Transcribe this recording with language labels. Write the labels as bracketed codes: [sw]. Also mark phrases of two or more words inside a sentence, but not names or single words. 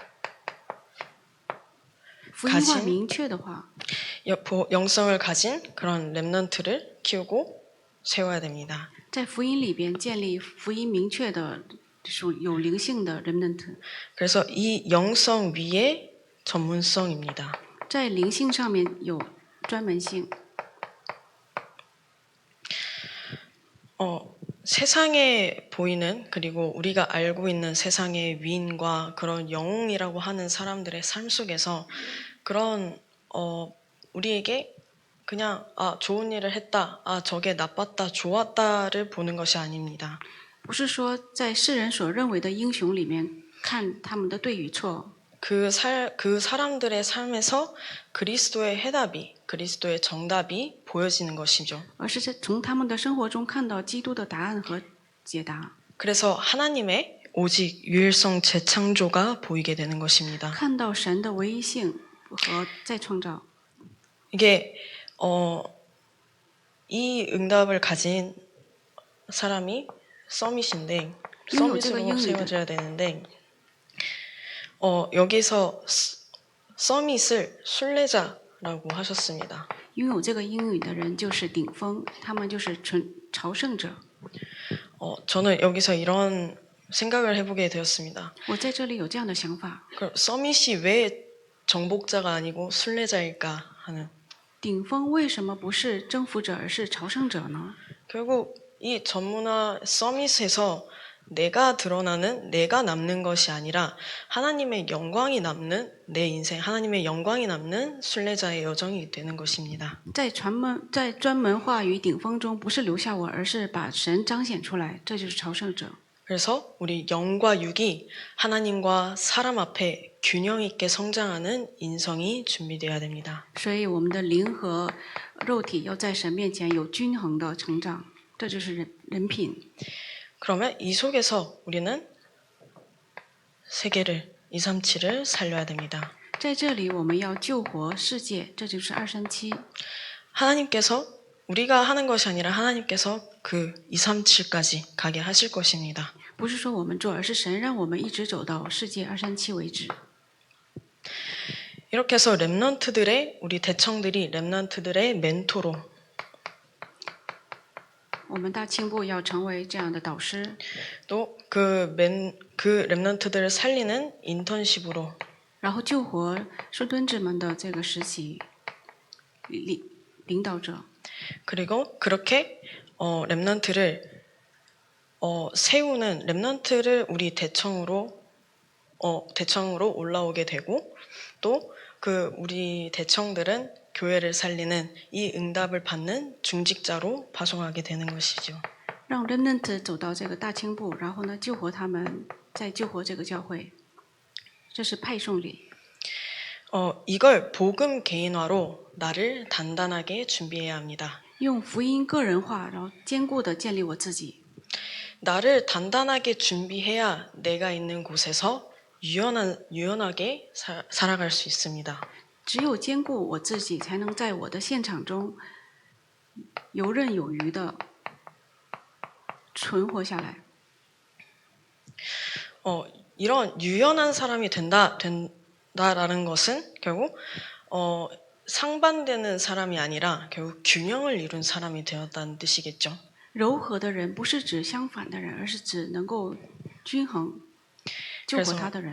[zh] 福音化 [ko] 가진 [zh] 明确的话， [ko] 영성을 가진 그런 렘넌트를 키우고 세워야 됩니다. [zh] 在福音里边建立福音明确的、有灵性的 remnant， [ko] 그래서 이 영성 위에 전문성입니다. [zh] 在灵性上面有专门性。 [ko] 세상에 보이는 그리고 우리가 알고 있는 세상의 위인과 그런 영웅이라고 하는 사람들의 삶 속에서 그런 우리에게 그냥 좋은 일을 했다, 저게 나빴다, 좋았다를 보는 것이 아닙니다. [zh] 不是说在世人所认为的英雄里面看他们的对与错， [ko] 그 사람들의 삶에서 그리스도의 해답이, 그리스도의 정답이 보여지는 것이죠. [zh] 而是从他们的生活中看到基督的答案和解答， [ko] 그래서 하나님의 오직 유일성 재창조가 보이게 되는 것입니다. [zh] 看到神的唯一性和再创造。 [ko] 이게 이 응답을 가진 사람이 서밋인데 서밋으로 세워져야 되는데 여기서 서밋을 순례자라고 하셨습니다. [zh] 拥有这个英语的人就是顶峰，他们就是朝圣者。 [ko] 저는 여기서 이런 생각을 해보게 되었습니다. [zh] 我在这里有这样的想法： [ko] 그럼 서밋이 왜 정복자가 아니고 순례자일까 하는. [zh] 顶峰为什么不是征服者，而是朝圣者呢？ [ko] 결국 이 전문화 서밋에서 내가 드러나는, 내가 남는 것이 아니라 하나님의 영광이 남는 내 인생, 하나님의 영광이 남는 순례자의 여정이 되는 것입니다. [zh] 在专门化与顶峰中，不是留下我，而是把神彰显出来，这就是朝圣者。 [ko] 그래서 우리 영과 육이 하나님과 사람 앞에 균형 있게 성장하는 인성이 준비되어야 됩니다. [zh] 所以我们的灵和肉体要在神面前有均衡的成长，这就是人品。 [ko] 그러면 이 속에서 우리는 세계를 237을 살려야 됩니다. [zh] 在这里，我们要救活世界，这就是237。 [ko] 하나님께서 우리가 하는 것이 아니라 하나님께서 그 237까지 가게 하실 것입니다. [zh] 不是说我们做，而是神让我们一直走到世界237为止。 [ko] 이렇게 해서 렘넌트들의 우리 대청들이 렘넌트들의 멘토로 [zh] 我们大青部要成为这样的导师， [ko] 또 그 렘넌트들을 살리는 인턴십으로 [zh] 然后救活顺敦子们的这个时期领导者， [ko] 그리고 그렇게 렘넌트를 세우는 렘넌트를 우리 대청으로 올라오게 되고 또 그 우리 대청들은 교회를 살리는 이 응답을 받는 중직자로 파송하게 되는 것이죠. [zh] 让 remnant 走到这个大青部，然后呢救活他们，再救活这个教会，这是派送礼。 [ko] 이걸 복음 개인화로 나를 단단하게 준비해야 합니다. [zh] 用福音个人化，然后坚固的建立我自己。 [ko] 나를 단단하게 준비해야 내가 있는 곳에서 유연하게 살아갈 수 있습니다. [zh] 只有坚固我自己，才能在我的现场中游刃有余的存活下来。 [ko] 이런 유연한 사람이 된다라는 것은 결국 상반되는 사람이 아니라 결국 균형을 이룬 사람이 되었다는 뜻이겠죠. [zh] 柔和的人不是指相反的人，而是指能够均衡救活他的人。